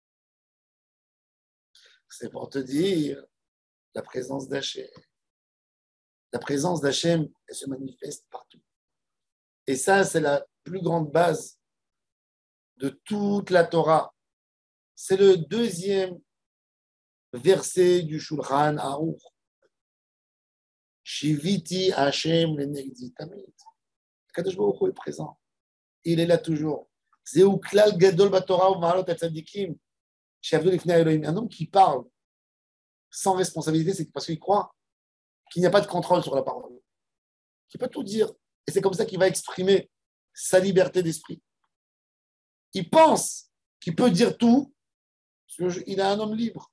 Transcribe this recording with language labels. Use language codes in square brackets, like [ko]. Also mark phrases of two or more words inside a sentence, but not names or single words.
[fr] C'est pour te dire la présence d'Hachem. La présence d'Hachem, elle se manifeste partout. Et ça, c'est la plus grande base de toute la Torah. C'est le deuxième verset du Shulchan Aruch. [he] שויתי השם לנגדי תמיד. קדוש ברוך הוא [fr] est présent. Il est là toujours. [he] זה כלל גדול בתורה ומעלות הצדיקים שעבדו לפני אלהים. [fr] Un homme qui parle sans responsabilité, c'est parce qu'il croit qu'il n'y a pas de contrôle sur la parole. Qu'il peut tout dire. Et c'est comme ça qu'il va exprimer sa liberté d'esprit. Il pense qu'il peut dire tout, parce qu'il est un homme libre.